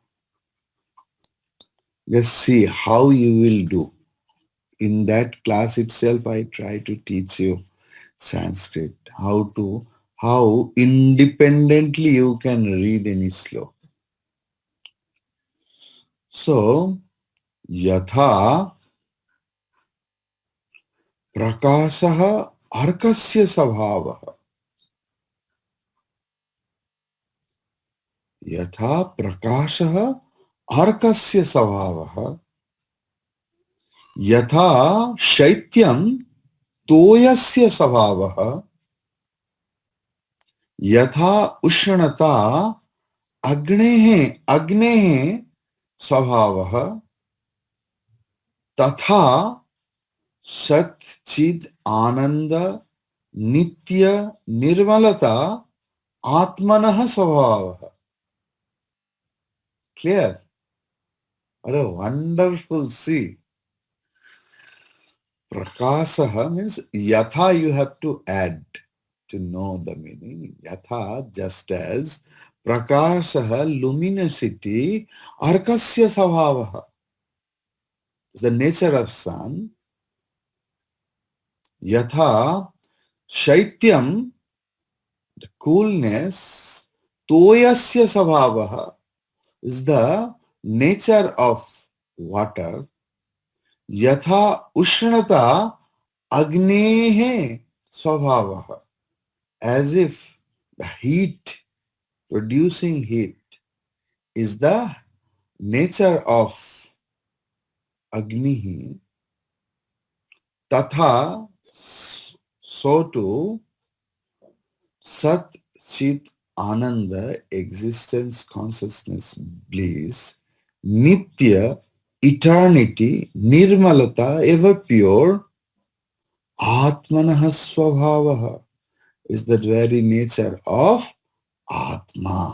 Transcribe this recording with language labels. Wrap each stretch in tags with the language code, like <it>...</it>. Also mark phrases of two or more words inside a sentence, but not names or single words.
<en>Just see how you will do. In that class itself, I try to teach you Sanskrit, how independently you can read any sloka. So,</en> <sa>यथा प्रकाशः अर्कस्य स्वभावः. यथा प्रकाशः अर्कस्य स्वभावः. यथा शैत्यं तोयस्य स्वभावः. यथा उष्णता अग्नेः स्वभावः तथा सत चिद आनंद नित्य निर्मलता आत्मनः स्वभावः.</sa> <en>Clear? What a wonderful see. Prakasah means yatha you have to add to know the meaning. Yatha just as prakasah luminosity</en> <sa>अर्कस्य स्वभावः</sa> <en>is the nature of sun.</en> <sa>यथा शैत्यम्,</sa> <en>the coolness,</en> <sa>तोयस्य स्वभावः</sa> <en>is the nature of water.</en> <sa>यथा उष्णता अग्नेः स्वभावः,</sa> <en>as if the heat, producing heat, is the nature of agnihi. Tatha, so too, Sat, Chit, Ananda, existence, consciousness, bliss, Nitya, eternity, Nirmalata, ever pure,</en> <sa>आत्मनः स्वभावः</sa> <en>is the very nature of Atma.</en>